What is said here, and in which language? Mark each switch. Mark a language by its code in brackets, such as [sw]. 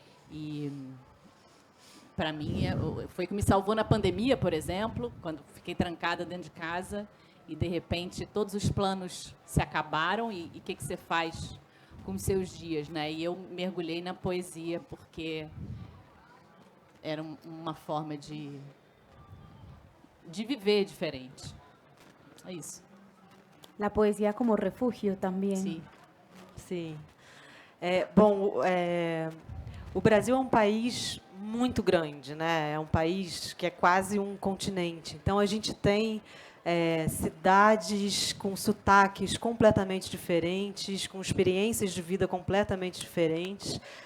[pt] E, para mim, foi o que me salvou na pandemia, por exemplo, quando fiquei trancada dentro de casa e, de repente, todos os planos se acabaram e o que você faz com os seus dias, né? E eu mergulhei na poesia porque era uma forma de viver diferente. É isso. [es] La poesía como refugio también. [pt] Sim. Sim. Bom, o Brasil é um país muito grande, né? É um país que é quase um continente. Então, a gente tem cidades com sotaques completamente diferentes, com experiências de vida completamente diferentes.